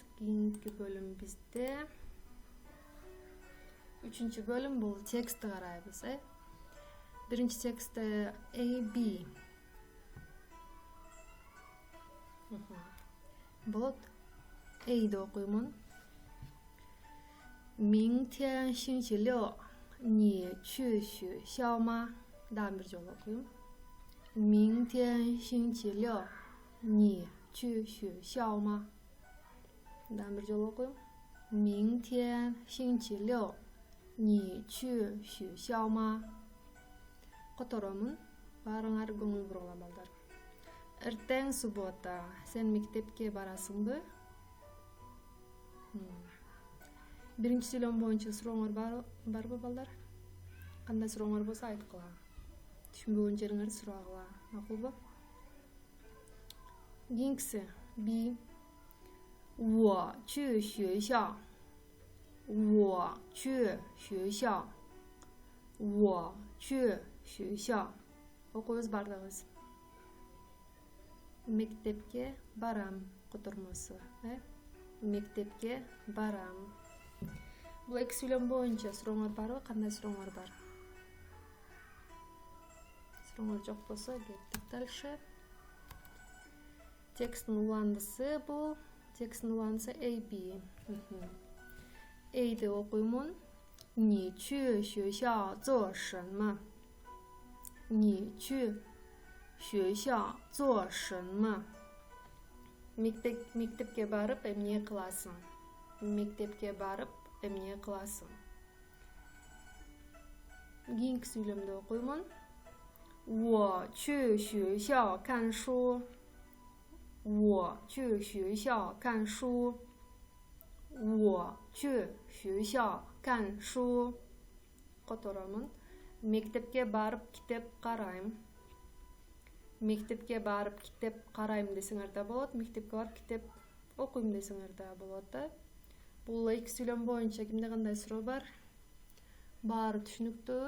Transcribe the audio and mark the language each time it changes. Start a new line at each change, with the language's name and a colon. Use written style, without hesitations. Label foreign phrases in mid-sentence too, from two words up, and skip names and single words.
Kyrgyz: Кийинки бөлүм бизде 3-чү бөлүм бул текстти карайбыз. Биринчи текстте A, B. Болот. A'ди окуймун.
Chinese: 明天星期六你去学校吗?
Kyrgyz: Дагы бир жолу окуйм.
Chinese: 明天星期六你去学校吗?
Kyrgyz: Дагы бир жолу окуйм.
Chinese: 明天星期六你去学校吗?
Kyrgyz: Которомун. Барыңар көңүл буруңар балдар. Эртең суббота. Сен мектепке барасыңбы? Биринчи сүйлөм боюнча сурооңор барбы балдар? Кандай сурооңор болсо айткыла. Түшүнбөгөн жериңерди сурагыла. Макулбу? Кийинкиси B.
Chinese: 我去学校
Kyrgyz: окуйбуз бардыгыбыз. Мектепке барам котормосу. Мектепке барам. Бул эки сүйлөм боюнча сурооңор барбы? Кандай сурооңор бар? Сурооңор жок болсо кеттик дальше. Текстин уландысы бул. Текстин уландысы A, B. A'ди окуймун.
Chinese: 你去学校做什么? 你去学校做什么?
Kyrgyz: Мектепке барып эмне кыласың? Мектепке барып эмне кыласың? Кийинки сүйлөмдү окуймун.
Chinese: 我去学校看书. 我去学校看书. 我去学校看书.
Kyrgyz: Которомун. Мектепке барып китеп карайм. Мектепке барып китеп карайм десеңер да болот. Мектепке барып китеп окуйм десеңер да болот. Бул эки сүйлөм боюнча кимде кандай суроо бар? Баары түшүнүктүүбү?